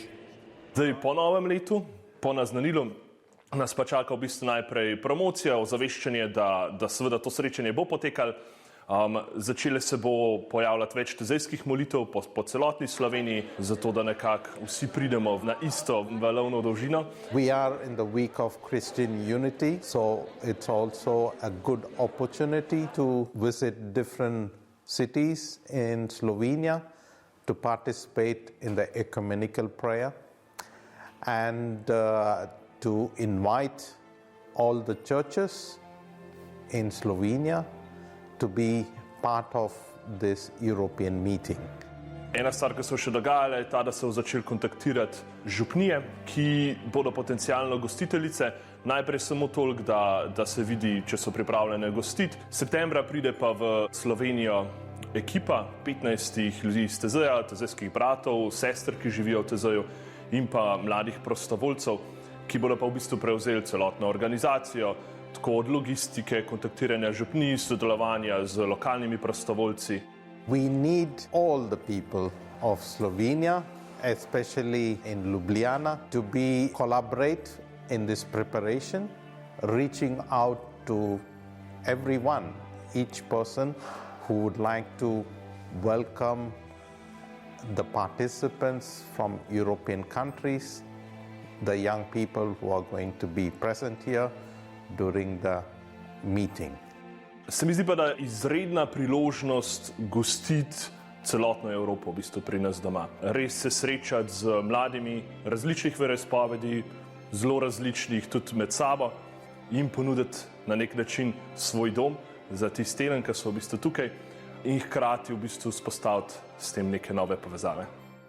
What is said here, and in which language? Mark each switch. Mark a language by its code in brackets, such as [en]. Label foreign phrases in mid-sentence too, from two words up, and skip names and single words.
[sl] Zdaj, po novem letu, po naznanilu, nas pa čaka v bistvu najprej promocija, ozaveščanje, da seveda to srečanje bo potekalo. Začele se bo pojavljati več tezejskih molitev po celotni Sloveniji, zato da nekako vsi pridemo na isto valovno dolžino. [en] We are in the week of Christian unity, so it's also a good opportunity to visit different cities in Slovenia, to participate in the ecumenical prayer and to invite all the churches in Slovenia to be part of this European meeting. [sl] Ena stvar, ki se še dogajala, je ta, da so začeli kontaktirati župnije, ki bodo potencialno gostiteljice. Najprej samo toliko, da se vidi, če so pripravljene gostiti. Septembra pride pa v Slovenijo ekipa 15 ljudi iz Tezeja, tezejskih bratov, sester, ki živijo v Tezeju, in pa mladih prostovoljcev, ki bodo pa v bistvu prevzeli celotno organizacijo, tako od logistike, kontaktiranja župnij, sodelovanja z lokalnimi prostovoljci. [en] We need all the people of Slovenia, especially in Ljubljana, to collaborate in this preparation, reaching out to everyone, each person who would like to welcome the participants from European countries, the young people who are going to be present here during the meeting. [sl] Se mi zdi pa, da je izredna priložnost gostiti celotno Evropo, v bistvu pri nas doma. Res se srečati z mladimi različnih veroizpovedi, zelo različnih tudi med sabo, in ponuditi na nek način svoj dom za tiste, ki so v bistvu tukaj, in hkrati v bistvu vzpostaviti s tem neke nove povezave.